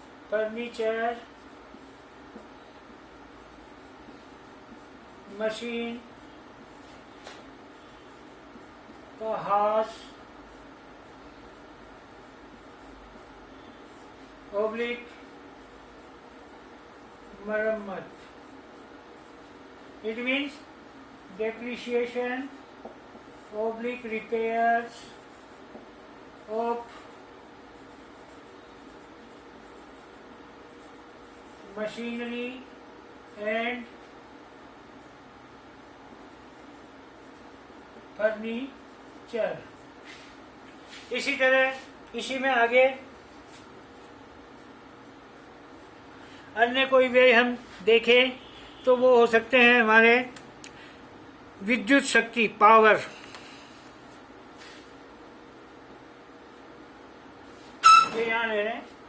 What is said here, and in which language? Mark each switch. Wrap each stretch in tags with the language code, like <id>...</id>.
<hi>Furniture, machine का ह्रास oblique मरम्मत।</hi> <en>It means depreciation oblique repairs of machinery and furniture।</en> <hi>इसी तरह इसी में आगे अन्य कोई व्यय हम देखें तो वो हो सकते हैं हमारे विद्युत शक्ति, पावर, ये यहाँ ले रहे हैं।</hi>